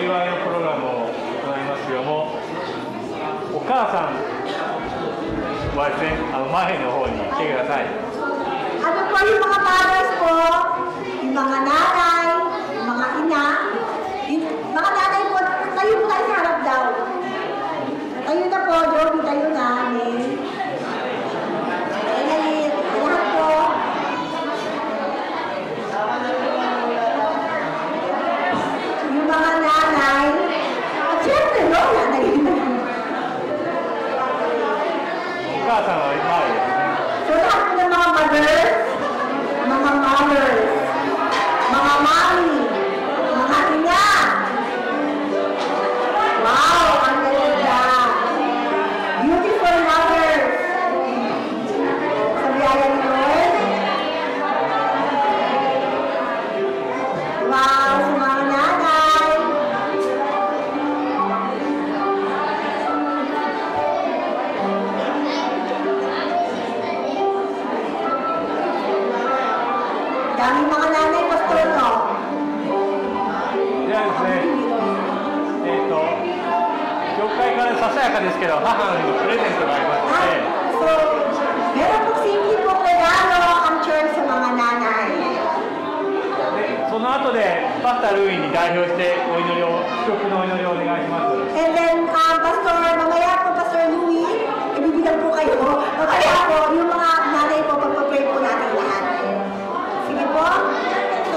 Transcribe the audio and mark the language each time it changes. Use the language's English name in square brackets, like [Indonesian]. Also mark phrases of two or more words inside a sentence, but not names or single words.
[Japanese] 祝いのプログラムを行いますけども、お母さんはですね、前の方に来てください。 [Filipino] Ano po yung mga fathers po, yung mga nanay, yung mga ina, yung mga nanay po, tayo po tayo sa harap daw. Tayo na po, Joby, tayo na. Amen. Lahat po. Yung mga nanay, at syempre, no, nanay. [Japanese] お母さんは前ですね。 [Filipino] So lahat po ng mga mothers, mga mommy, mga ina. Wow, ang ganda. [English] Beautiful mothers. [Filipino] Sa biyaya ni Lord. Wow, sa mga nanay. Daming mga nanay, pastor, no? [Japanese] ではですね、教会からささやかですけど、母の日のプレゼントがありますので、 [Filipino] So, meron po simple po regalo ang church sa mga nanay. [Japanese] でその後でパスタルーイに代表してお祈りを、祝福のお祈りをお願いします。 [English] And then, [Filipino] Pastor, mamaya po, Pastor Louie, ibibigyan po kayo. Mamaya po, yung mga nanay po, pagpapray po natin lahat. Sige po.